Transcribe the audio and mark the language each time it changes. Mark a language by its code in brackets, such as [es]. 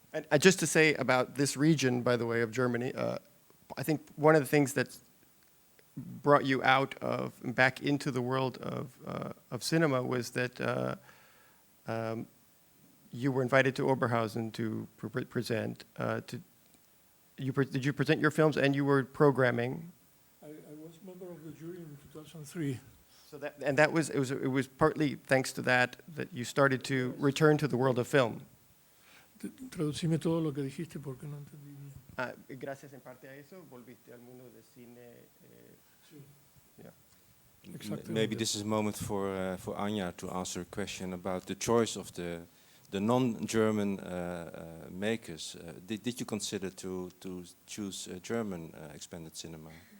[en] And just to say about this region, by the way, of Germany, I think one of the things that brought you out of back into the world of cinema was that you were invited to Oberhausen to present. Did you present your films and you were programming? I was member of the jury in 2003. So it was partly thanks to that you started to return to the world of film. [es] Traducime todo lo que dijiste porque no entendí bien. Gracias en parte a eso volviste al mundo del cine. Sí. [en] Yeah. Exactly. Maybe this is a moment for Anja to answer a question about the choice of the non-German makers. Did you consider to choose German expanded cinema?